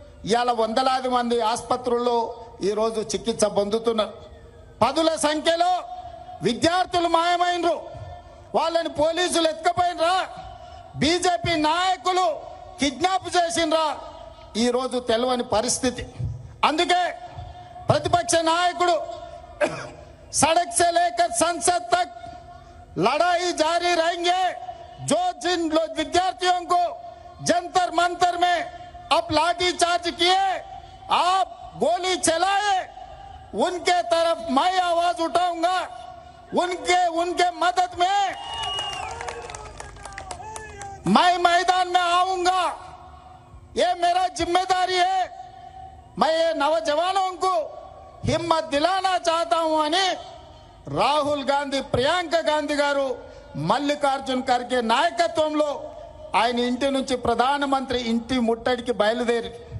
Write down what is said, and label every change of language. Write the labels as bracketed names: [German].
[Telugu] ఇవాళ వందలాది మంది ఆసుపత్రుల్లో ఈరోజు చికిత్స పొందుతున్నారు. పదుల సంఖ్యలో విద్యార్థులు మాయమైనరు. వాళ్ళని పోలీసులు ఎత్తుకపోయినరా, బీజేపీ నాయకులు కిడ్నాప్ చేసిండ్రా, ఈరోజు తెలియని పరిస్థితి. అందుకే ప్రతిపక్ష నాయకుడు [Hindi] सड़क से लेकर संसद तक लड़ाई जारी रहेंगे. जो जिन विद्यार्थियों को जंतर मंतर में अब लाठी चार्ज किए, आप गोली चलाए, उनके तरफ मैं आवाज उठाऊंगा. उनके मदद में मैं मैदान में आऊंगा. ये मेरा जिम्मेदारी है. मैं ये नौजवानों को हिम्मत दिलाना चाहता हूं [Telugu] అని రాహుల్ గాంధీ, ప్రియాంక గాంధీ గారు మల్లికార్జున్ ఖర్గే నాయకత్వంలో ఆయన ఇంటి నుంచి ప్రధానమంత్రి ఇంటి ముట్టడికి బయలుదేరి.